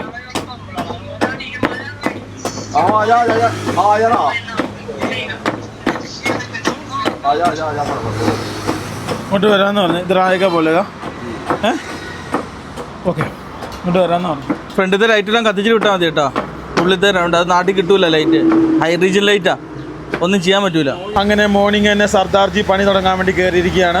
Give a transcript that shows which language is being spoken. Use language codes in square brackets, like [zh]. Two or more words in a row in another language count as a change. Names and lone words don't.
[pa] ਆਹੋ ਆ ਜਾ ਆ ਜਾ ਆ ਯਾਰ ਆ. [hi] आजा आजा आजा फटाफट [ml] ഇങ്ങോട്ട് വരാമെന്ന് പറഞ്ഞു. ഇത് റായക പോലെ ഓക്കെ, ഇങ്ങോട്ട് വരാമെന്ന് പറഞ്ഞു. ഫ്രണ്ടിലത്തെ ലൈറ്റെല്ലാം കത്തിച്ചിട്ട് വിട്ടാൽ മതി കേട്ടോ. ഉള്ളിലത്തെ ഉണ്ട്, അത് നാട്ടിൽ കിട്ടൂല ലൈറ്റ്, [en] high region [ml] ലൈറ്റാ, ഒന്നും ചെയ്യാൻ പറ്റൂല. അങ്ങനെ മോർണിംഗ് തന്നെ സർദാർജി പണി തുടങ്ങാൻ വേണ്ടി കയറിയിരിക്കുകയാണ്.